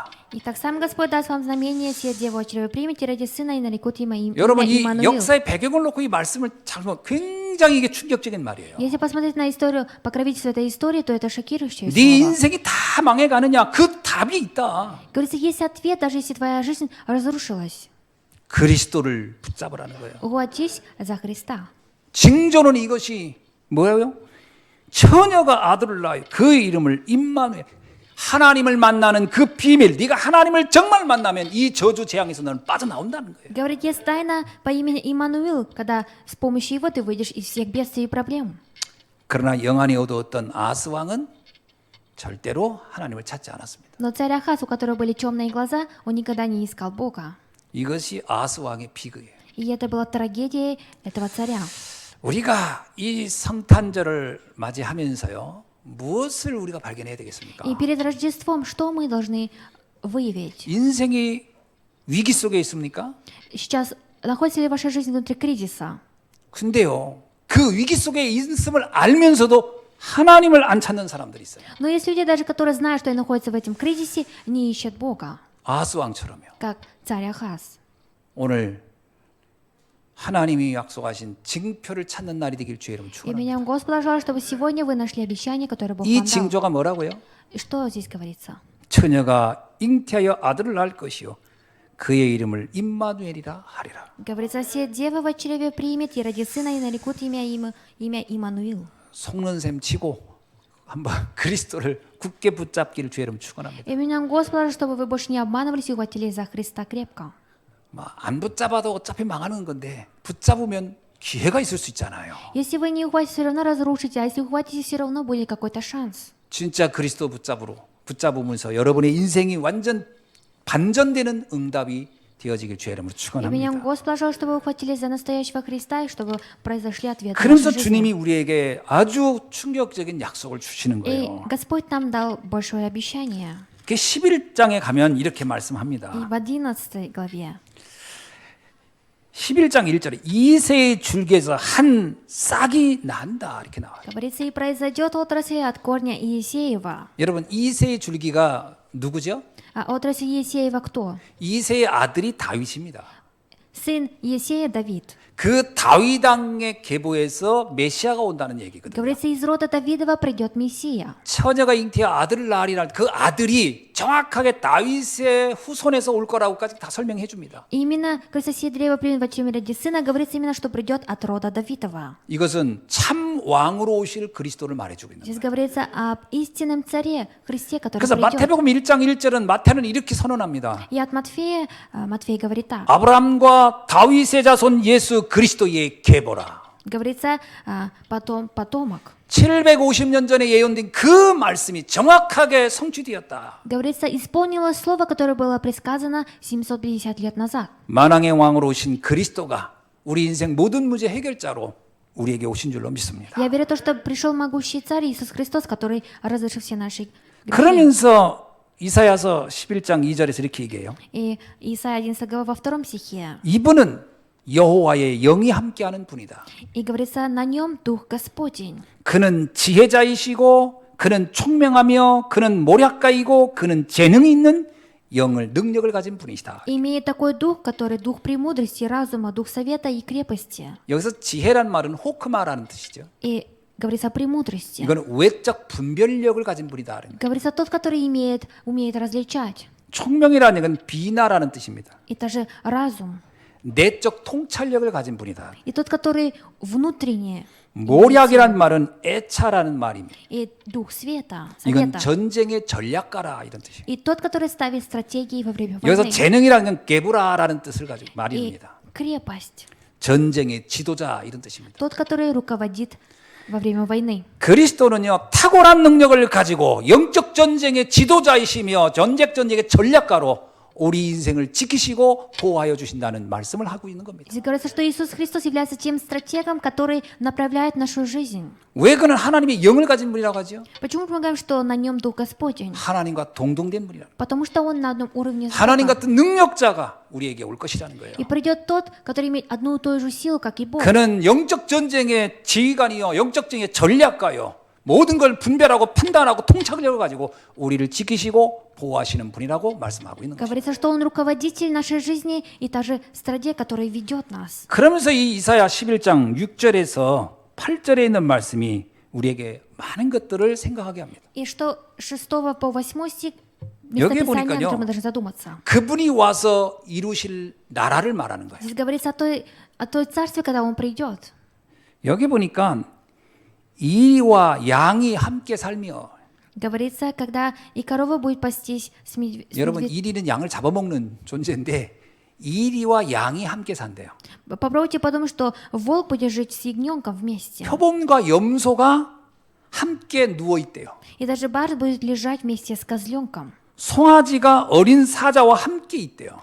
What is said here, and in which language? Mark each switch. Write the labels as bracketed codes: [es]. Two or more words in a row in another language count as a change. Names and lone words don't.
[ru] Итак, сам Господь даст вам знамение, сия дева от чрева примете, ради сына и нарекут имя [ko] 여러분 이 [ru] Иммануил. [ko] 역사의 배경을 놓고 이 말씀을 잘 보면 굉장히 이게 충격적인 말이에요. [ru] Если посмотреть на историю, покровительство этой истории, то это шокирующее [ko] 네 [ru] слово. [ko] 인생이 다 망해가느냐 그 답이 있다. [ru] Говорится, есть ответ, даже если твоя жизнь разрушилась. [ko] 그리스도를 붙잡으라는 거예요. [ru] Ухватись за Христа. [ko] 징조는 이것이 뭐예요? 처녀가 아들을 낳아요. 그 이름을 임마누엘. 하나님을 만나는 그 비밀. 네가 하나님을 정말 만나면 이 저주 재앙에서 너는 빠져나온다는 거예요. [ru] Говорит, есть тайна по имени Иммануил, когда с помощью его ты выйдешь из всех бедствий и проблем. [ko] 그러나 영안이 어두웠던 아하스 왕은 절대로 하나님을 찾지 않았습니다. [ru] Но царь Ахаз, у которого были темные глаза, он никогда не искал Бога. [ko] 이것이 아하스 왕의 비극이에요. [ru] И это была трагедия этого царя. [ko] 우리가 이 성탄절을 맞이하면서요. 무엇을 우리가 발견해야 되겠습니까? [ru] И перед Рождеством что мы должны выявить? [ko] 인생이 위기 속에 있습니까? [ru] Сейчас находится ли ваша жизнь внутри кризиса? [ko] 근데요. 그 위기 속에 있음을 알면서도 하나님을 안 찾는 사람들이 있어요. [ru] Но есть люди даже, которые знают, что они находятся в этом кризисе, не ищут Бога, [ko] 아하스 왕처럼요. [ru] как царь Ахаз. [ko] 오늘 하나님이 약속하신 징표를 찾는 날이 되길 주의 이름으로 [ru] И [ko] 축원합니다. [ru] меня Господь желает, чтобы сегодня вы нашли обещание, которое Бог [ko] 이 [ru] вам дал. [ko] 징조가 뭐라고요? [ru] И что здесь говорится? [ko] 처녀가 잉태하여 아들을 낳을 것이요 그의 이름을 임마누엘이라 하리라. [ru] Говорится, все девы в чреве примет, и ради сына, и нарекут имя Иммануил. [ko] 속는 셈 치고 한번 그리스도를 굳게 붙잡기를 주의 이름으로 축원합니다. [ru] И меня Господь, чтобы вы больше не обманывались и ухватились за Христа крепко. [ko] 안 붙잡아도 어차피 망하는 건데 붙잡으면 기회가 있을 수 있잖아요. [ru] Если вы не ухватитесь, все равно разрушите, а если ухватитесь, все равно будет какой-то шанс. [ko] 진짜 그리스도 붙잡으면서 여러분의 인생이 완전 반전되는 응답이 되어지길 주의 이름으로 [ru] И меня [ko] 축원합니다. [ru] Господь пожалуйста, чтобы вы ухватились за настоящего Христа, и чтобы произошли ответы в [ko] 그러면서 [ru] нашей жизни. [ko] 주님이 우리에게 아주 충격적인 약속을 주시는 [ru] И [ko] 거예요. [ru] Господь нам дал большое обещание. [ko] 그 11장에 가면 이렇게 [ru] И [ko] 말씀합니다. [ru] в 11 главе [ko] 11장 1절에 이새의 줄기에서 한 싹이 난다 이렇게 나와요. [ru] говорится, и произойдет отрасль от корня Иесеева. [ko] 여러분 이새의 줄기가 누구죠? [ru] А отрасль Иесеева кто? [ko] 이새의 아들이 다윗입니다. [ru] Сын Иесея Давид. [ko] 그 다윗 왕의 계보에서 메시아가 온다는 얘기거든요. [ru] Говорится, из рода Давидова придет Мессия. [ko] 처녀가 잉태하 아들을 낳으리라. 그 아들이 정확하게 다윗의 후손에서 올 거라고까지 다 설명해 줍니다. [ru] И именно, говорится, все древа примет в чреме ради сына, говорится именно, что придет от рода Давидова. [ko] 이것은 참 왕으로 오실 그리스도를 말해주고 있는 [ru] Здесь [ko] 거예요. [ru] говорится об истинном царе, Христе, который [ko] 그래서 [ru] придет. [ko] 마태복음 1장 1절은 마태는 이렇게 선언합니다. [ru] И от Матфея, Матфей говорит так. [ko] 아브라함과 다윗의 자손 예수 그리스도의 계보라. [ru] Говорится, потомок. [ko] 750년 전에 예언된 그 말씀이 정확하게 성취되었다. [ru] Говорится, исполнилось слово, которое было предсказано 750 лет назад. [ko] 만왕의 왕으로 오신 그리스도가 우리 인생 모든 문제 해결자로 우리에게 오신 줄로 믿습니다. [ru] Я верю в то, что пришел могущий царь Иисус Христос, который разрешил все наши грехи. [ko] 그러면서 이사야서 11장 2절에서 이렇게 얘기해요. [ru] И Исайя 11 глава во 2 стихе. [ko] 이분은 여호와의 영이 함께하는 분이다. [ru] И говорится, на нем Дух Господень. [ko] 그는 지혜자이시고 그는 총명하며 그는 모략가이고 그는 재능이 있는 영을 능력을 가진 분이시다. [ru] Имеет такой дух, который дух премудрости, разума, дух совета и крепости. [ko] 여기서 지혜란 말은 호크마라는 뜻이죠. [ru] И Говорится о премудрости. [ko] 이거는 외적 분별력을 가진 분이다. [ru] Говорится тот, который умеет различать. [ko] 총명이라는 건 비나라는 뜻입니다. [ru] Это же разум. [ko] 내적 통찰력을 가진 분이다. [ru] И тот, который внутренне, [ko] 모략이란 말은 애차라는 말입니다. [ru] и дух света, [ko] 이건 [ru] совета. [ko] 전쟁의 전략가라 이런 뜻이에요. [ru] И тот, который ставит стратегии во время [ko] 여기서 [ru] войны. [ko] 재능이라는 건 게부라라는 뜻을 가지고 [ru] И [ko] 말입니다. [ru] крепость. [ko] 전쟁의 지도자 이런 뜻입니다. [ru] Тот, который руководит во время войны. [ko] 그리스도는요 탁월한 능력을 가지고 영적 전쟁의 지도자이시며 전쟁의 전략가로 우리 인생을 지키시고 보호하여 주신다는 말씀을 하고 있는 겁니다. [ru] Здесь говорится, что Иисус Христос является тем стратегом, который направляет нашу жизнь. [ko] 왜 그는 하나님의 영을 가진 분이라고 하죠? [ru] Почему мы говорим, что на нем Дух Господень? [ko] 하나님과 동등된 분이라. [ru] Потому что Он на одном уровне с [ko] 하나님 [ru] Богом. [ko] 같은 능력자가 우리에게 올 것이라는 거예요. [ru] И придет тот, который имеет одну и ту же силу, как и Бог. [ko] 그는 영적 전쟁의 지휘관이요, 영적 전쟁의 전략가요. 모든 걸 분별하고 판단하고 통찰력을 가지고 우리를 지키시고 보호하시는 분이라고 말씀하고 있는 거죠. [ru] Говорится, что Он руководитель нашей жизни и та же стратег, который ведет нас. [ko] 그러면서 이 이사야 11장 6절에서 8절에 있는 말씀이 우리에게 많은 것들을 생각하게 합니다. [ru] И что 6 по 8 стих [ko] 여기 [ru] местописание, о [ko] 보니까요. [ru] котором мы должны задуматься. [ko] 그분이 와서 이루실 나라를 말하는 거예요. [ru] Здесь говорится о той царстве, когда Он придет. [ko] 여기 보니까 이와 양이 함께 살며 [ru] Говорится, когда и корова будет пастись с [ko] 여러분 [ru] медведем. [ko] 이리는 양을 잡아먹는 존재인데 이리와 양이 함께 산대요. [ru] Попробуйте подумать, что волк будет жить с ягненком вместе. [ko] 표범과 염소가 함께 누워 있대요. [ru] И даже барс будет лежать вместе с козленком. [ko] 송아지가 어린 사자와 함께 있대요.